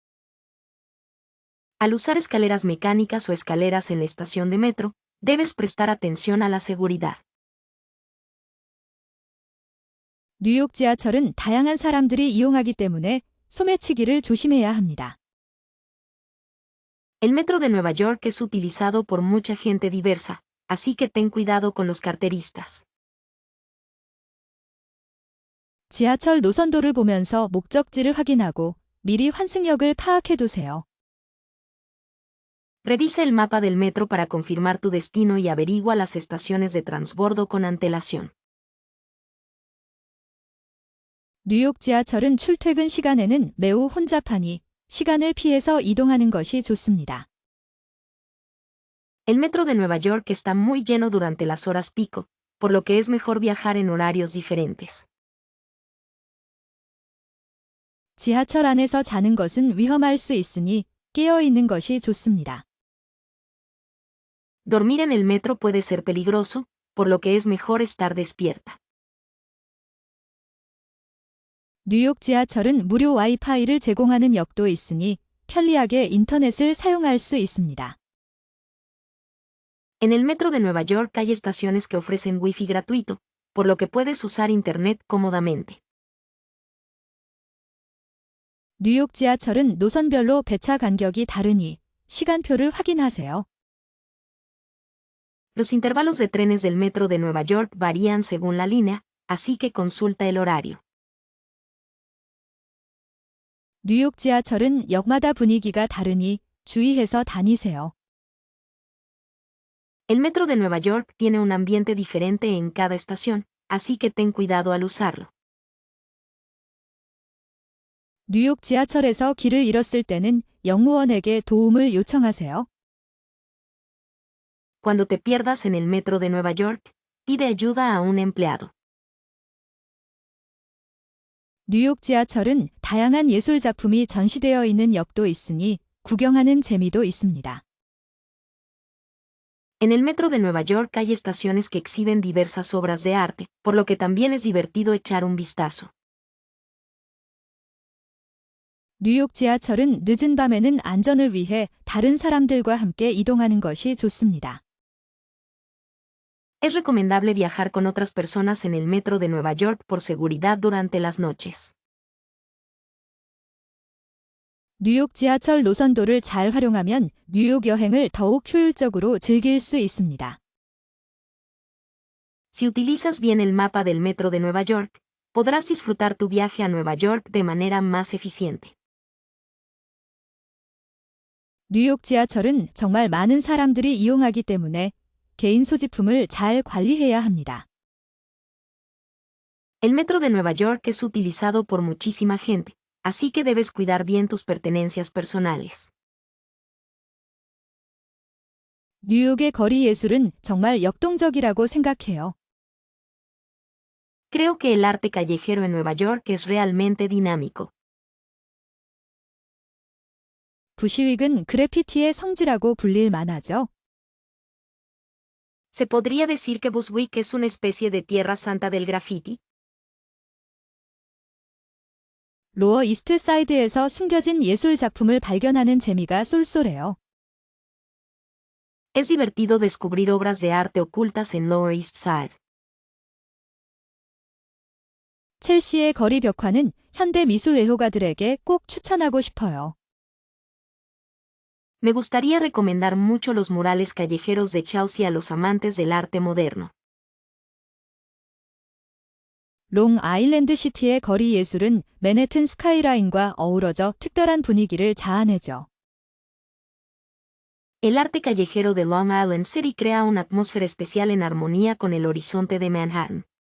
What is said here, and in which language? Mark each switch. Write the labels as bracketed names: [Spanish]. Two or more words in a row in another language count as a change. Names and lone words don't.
[Spanish] Al usar escaleras mecánicas o escaleras en la estación de metro, debes prestar atención a la seguridad. [Korean] 뉴욕 지하철은 다양한 사람들이 이용하기 때문에 소매치기를 조심해야 합니다. [Spanish] El metro de Nueva York es utilizado por mucha gente diversa, así que ten cuidado con los carteristas. [Korean] 지하철 노선도를 보면서 목적지를 확인하고 미리 환승역을 파악해두세요. [Spanish] Revisa el mapa del metro para confirmar tu destino y averigua las estaciones de transbordo con antelación. [Korean] 뉴욕 지하철은 출퇴근 시간에는 매우 혼잡하니 시간을 피해서 이동하는 것이 좋습니다. [Spanish] El metro de Nueva York está muy lleno durante las horas pico, por lo que es mejor viajar en horarios diferentes. [Korean] 지하철 안에서 자는 것은 위험할 수 있으니 깨어 있는 것이 좋습니다. [Spanish] Dormir en el metro puede ser peligroso, por lo que es mejor estar despierta. [Korean] 뉴욕 지하철은 무료 와이파이를 제공하는 역도 있으니 편리하게 인터넷을 사용할 수 있습니다. [Spanish] En el metro de Nueva York hay estaciones que ofrecen wifi gratuito, por lo que puedes usar internet cómodamente. [Korean] 뉴욕 지하철은 노선별로 배차 간격이 다르니 시간표를 확인하세요. [Spanish] Los intervalos de trenes del metro de Nueva York varían según la línea, así que consulta el horario. [Korean] 뉴욕 지하철은 역마다 분위기가 다르니 주의해서 다니세요. [Spanish] El metro de Nueva York tiene un ambiente diferente en cada estación, así que ten cuidado al usarlo. [Korean] 뉴욕 지하철에서 길을 잃었을 때는 영무원에게 도움을 요청하세요. [Spanish] Cuando te pierdas en el metro de Nueva York, pide ayuda a un empleado. [Korean] 뉴욕 지하철은 다양한 예술 작품이 전시되어 있는 역도 있으니 구경하는 재미도 있습니다. [Spanish] En el metro de Nueva York hay estaciones que exhiben diversas obras de arte, por lo que también es divertido echar un vistazo. [Korean] 뉴욕 지하철은 늦은 밤에는 안전을 위해 다른 사람들과 함께 이동하는 것이 좋습니다. [Spanish] Es recomendable viajar con otras personas en el metro de Nueva York por seguridad durante las noches. [Korean] 뉴욕 지하철 노선도를 잘 활용하면 뉴욕 여행을 더욱 효율적으로 즐길 수 있습니다. [Spanish] Si utilizas bien el mapa del metro de Nueva York, podrás disfrutar tu viaje a Nueva York de manera más eficiente. [Korean] 뉴욕 지하철은 정말 많은 사람들이 이용하기 때문에 개인 소지품을 잘 관리해야 합니다. [Spanish] El metro de Nueva York es utilizado por muchísima gente, así que debes cuidar bien tus pertenencias personales. [Korean] 뉴욕의 거리 예술은 정말 역동적이라고 생각해요. [Spanish] Creo que el arte callejero en Nueva York es realmente dinámico. [Korean] 부시윅은 그래피티의 성지라고 불릴 만하죠. [Spanish] ¿Se podría decir que Bushwick es una especie de tierra santa del graffiti? [Korean] 로어 이스트 사이드에서 숨겨진 예술 작품을 발견하는 재미가 쏠쏠해요. [Spanish] Es divertido descubrir obras de arte ocultas en Lower East Side. [Korean] 첼시의 거리 벽화는 현대 미술 애호가들에게 꼭 추천하고 싶어요. [Spanish] Me gustaría recomendar mucho los murales callejeros de Chelsea a los amantes del arte moderno. [Korean] 롱 아일랜드 시티의 거리 예술은 맨해튼 스카이라인과 어우러져 특별한 분위기를 자아내죠. [Spanish] El arte callejero de Long Island City crea una atmósfera especial en armonía con el horizonte de Manhattan.